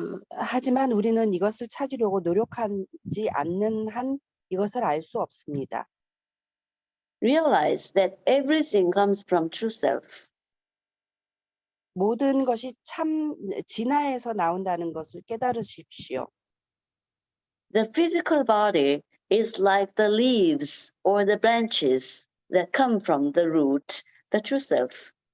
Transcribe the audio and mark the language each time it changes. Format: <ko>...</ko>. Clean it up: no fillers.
<ko>하지만 우리는 이것을 찾으려고 노력하지 않는 한 이것을 알 수 없습니다.</ko> <en>Realize that everything comes from true self.</en> <ko>모든 것이 참 진화에서 나온다는 것을 깨달으십시오.</ko> <en>The physical body is like the leaves or the branches that come from the root, the true self.</en>